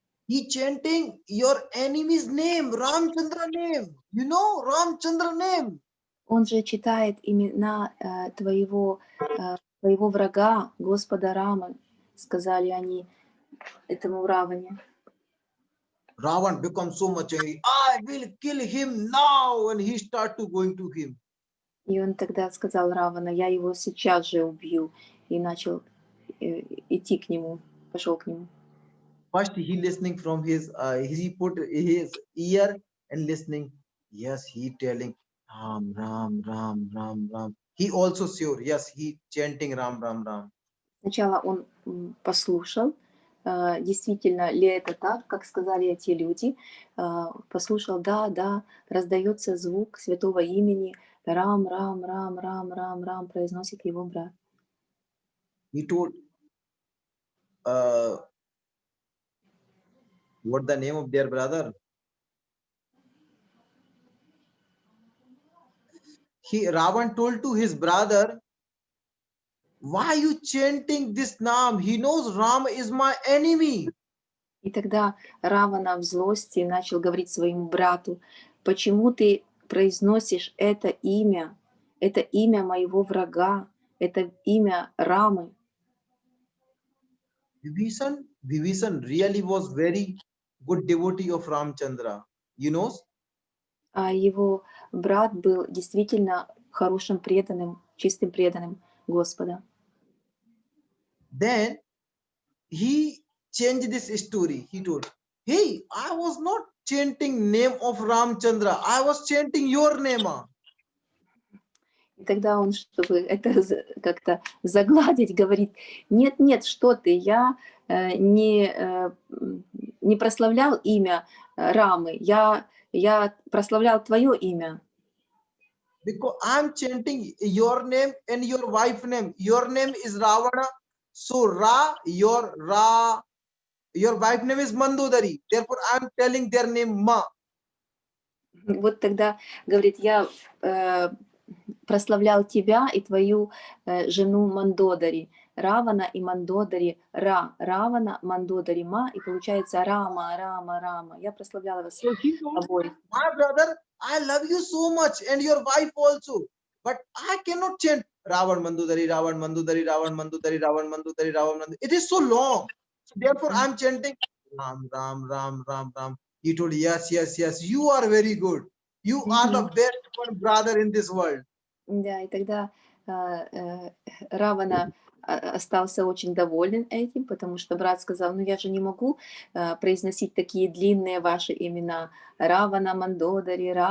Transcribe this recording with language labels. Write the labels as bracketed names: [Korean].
[English] He chanting your enemy's name, Ramchandra name. You know Ramchandra name. [Russian] Он же читает имена твоего врага, Господа Рамы, сказали они этому Раване. [English] Ravan becomes so much angry. I will kill him now, and he start to going to him. [Russian] И он тогда сказал Равана, я его сейчас же убью. И начал идти к нему, пошел к нему. [English] First, he listening from his, he put his ear and listening. Yes, he telling Ram, Ram, Ram, Ram, Ram. He also sure. Yes, he chanting Ram, Ram, Ram. [Russian] Сначала он послушал, действительно ли это так, как сказали эти люди. Послушал, да, раздается звук святого имени. Рам, Рам, Рам, Рам, Рам, Рам, произносит его брат. [English] He told, what the name of their brother? Ravan told to his brother, why you chanting this name? He knows Ram is my enemy. [Russian] И тогда Равана в злости начал говорить своему брату, почему ты произносишь это имя моего врага, это имя Рамы. [English] Vibhishan really was very good devotee of Ramchandra. You know? [Russian] А его брат был действительно хорошим преданным, чистым преданным Господа. [English] Then he changed this story. He told, hey, I was not chanting name of Ramchandra. I was chanting your name. [Russian] И тогда он, чтобы это как-то загладить, говорит, нет, что ты, я не прославлял имя Рамы, я прославлял твое имя. [English] Because I'm chanting your name and your wife name. Your name is Ravana. So your wife name is Mandodari. Therefore, I'm telling their name Ma. [Russian] Вот тогда, говорит, я прославлял тебя и твою жену Мандодари. Равана и Мандодари Равана, Мандодари Ма, и получается Рама. Я прославляла вас обоих. [English] My brother, I love you so much and your wife also. But I cannot chant Ravan Mandodari, Ravan Mandodari, Ravan Mandodari, Ravan Mandodari, Ravan Mandodari. It is so long. So therefore, I'm chanting Ram. He told, yes. You are very good. You are the best one brother in this world. [Russian] Да, и тогда Равана остался очень доволен этим, потому что брат сказал, ну я же не могу произносить такие длинные ваши имена. Равана Мандодари.